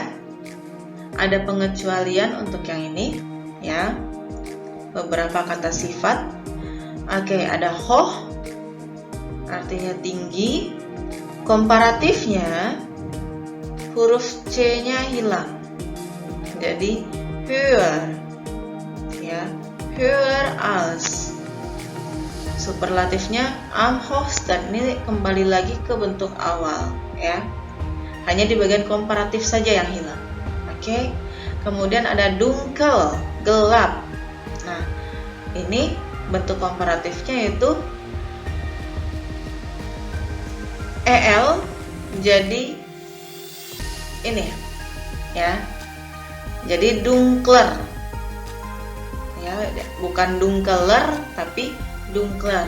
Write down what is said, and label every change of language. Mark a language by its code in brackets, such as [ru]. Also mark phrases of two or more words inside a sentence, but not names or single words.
[id] Ada pengecualian untuk yang ini ya, beberapa kata sifat. Oke, ada hoch, artinya tinggi. Komparatifnya huruf C-nya hilang, jadi höher ya, [de] höher als. [id] Superlatifnya [de] am hochsten, [id] ini kembali lagi ke bentuk awal ya, hanya di bagian komparatif saja yang hilang. Oke. Kemudian ada dunkel, gelap. Nah, ini bentuk komparatifnya yaitu EL jadi ini ya, jadi dunkler ya, bukan dunkeler tapi dunkler.